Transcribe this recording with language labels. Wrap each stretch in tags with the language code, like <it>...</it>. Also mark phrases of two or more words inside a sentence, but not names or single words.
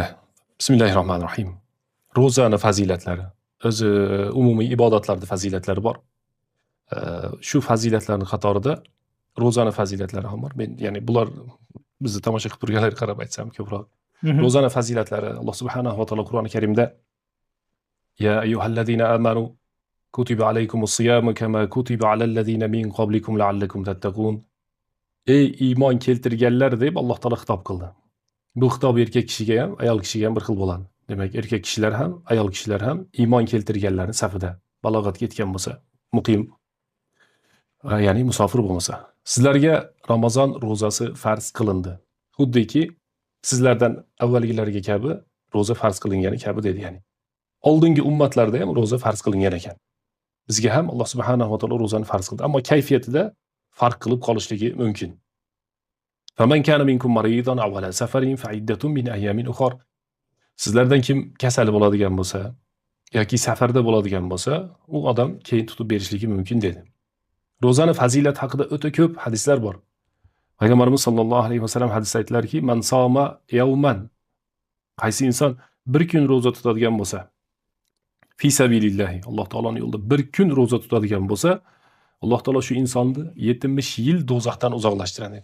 <uz>Bismillahirrohmanirrohim. Ro'zani fazilatlari, o'zi umumiy ibodatlarning fazilatlari bor. Shu fazilatlarning qatorida ro'zani fazilatlari ham bor. Men, ya'ni bular bizni tomosha qilib turganlarga qarab aytsam ko'proq. Ro'zani fazilatlari Alloh subhanahu va taolo Qur'oni Karimda</uz> <ar>يا أيها الذين آمنوا كتب عليكم الصيام كما كتب على الذين من قبلكم لعلكم تتقون.</ar> <uz>Ey iymon keltirganlar deb Alloh taolo xitob qildi. Bu xitob erkak kishiga ham, ayol kishiga ham bir xil bo'ladi. Demak, erkak kishilar ham, ayol kishilar ham iymon keltirganlarning safida, balog'atga yetgan bo'lsa, muqim, ya'ni musofir bo'lmasa, sizlarga Ramazon ro'zasi farz qilindi. Xuddiki sizlardan avvalgilarga kabi ro'za farz qilingani kabi dedi, ya'ni. Oldingi ummatlarda ham ro'za farz qilingan ekan. Bizga ham Alloh subhanahu va taolo ro'zani farz qildi, ammo kayfiyatida farq qilib qolishligi mumkin.</uz> <ar>فمن كان منكم مريضا أو على سفر فعدة من أيام أخر.</ar> <uz>Sizlardan kim kasal bo'ladigan bo'lsa yoki safarda bo'ladigan bo'lsa, u odam keyin tutib berishligi mumkin dedi. Ro'zani fazilati haqida o'ta ko'p hadislar bor. Payg'ambarimiz sollallohu alayhi vasallam hadisda aytdilarki,</uz> <ar>"من صام يوما",</ar> <uz>qaysi inson bir kun ro'za tutadigan bo'lsa,</uz> <ar>في سبيل الله,</ar> <uz>Alloh taoloning yo'lida bir kun ro'za tutadigan bo'lsa, Alloh taolo shu insonni 70 yil do'zaxdan uzoqlashtiradi.</uz>